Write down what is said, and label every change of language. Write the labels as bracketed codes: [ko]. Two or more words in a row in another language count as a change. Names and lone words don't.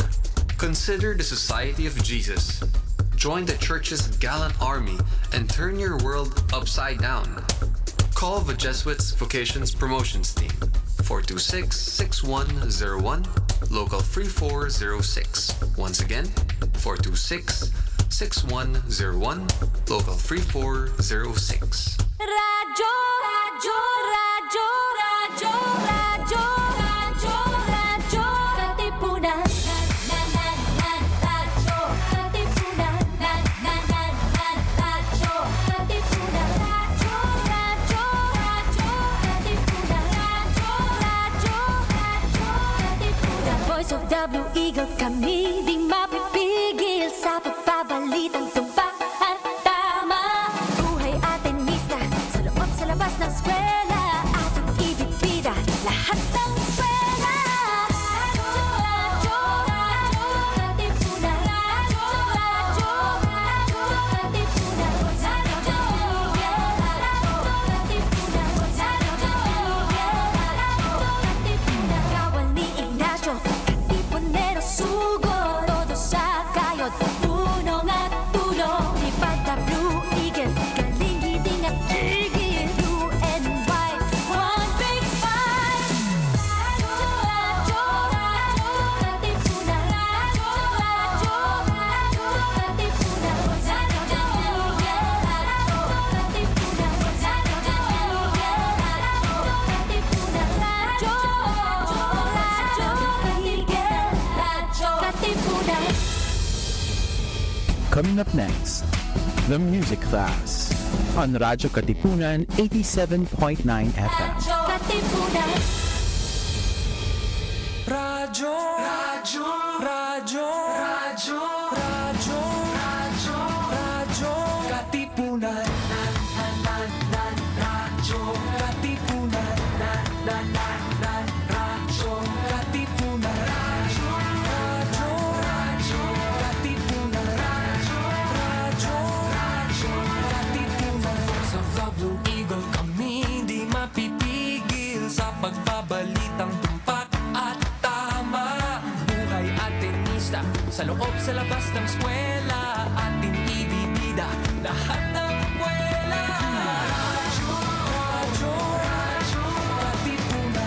[en] Consider the Society of Jesus. Join the Church's gallant army and turn your world upside down. Call the Jesuits Vocations Promotions Team 426-6101, local 3406. Once again, 426-6101, local 3406. [tl] Radyo, radyo, radyo, radyo, radyo, radyo, radyo, Katipunan. Radyo, Katipunan. Radyo, Katipunan. Radyo, radyo, radyo, Katipunan. Radyo, radyo, radyo, Katipunan. Voice of W Eagle kami, di mapipigil sa pagbabalitang tumpak at tama. Buhay atenista, sa loob sa labas ng eskwela, ating ibibida lahat ng eskwela. Radyo, radyo, Katipunan. Radyo, radyo, radyo, Katipunan. Radyo, Katipunan. Katipunan. Kawal ni Ignacio, Katipunero sugod, todo sa kayod, tulong at tulong. Ipagka Blue Eagle, galing hiting at tigil, [en] blue and white, one big fight. [tl] Radyo, radyo, radyo, Katipunan. Radyo, radyo, radyo, Katipunan. Radyo, Katipunan. Radyo, Katipunan. [en] Coming up next, the music class on Radyo Katipunan 87.9 FM. [tl] Katipunan. Radyo, radyo, radyo, radyo, radyo, radyo, radyo, Katipunan. Radyo, Katipunan. Radyo, Katipunan. Radyo, radyo, radyo, Katipunan. Radyo, radyo, Katipunan. Voice of the Blue Eagle kami, di mapipigil sa pagbabalitang tumpak at tama. Buhay atenista, sa loob sa labas ng eskwela, ating ibibida lahat ng eskwela. Radyo, radyo, radyo, Katipunan.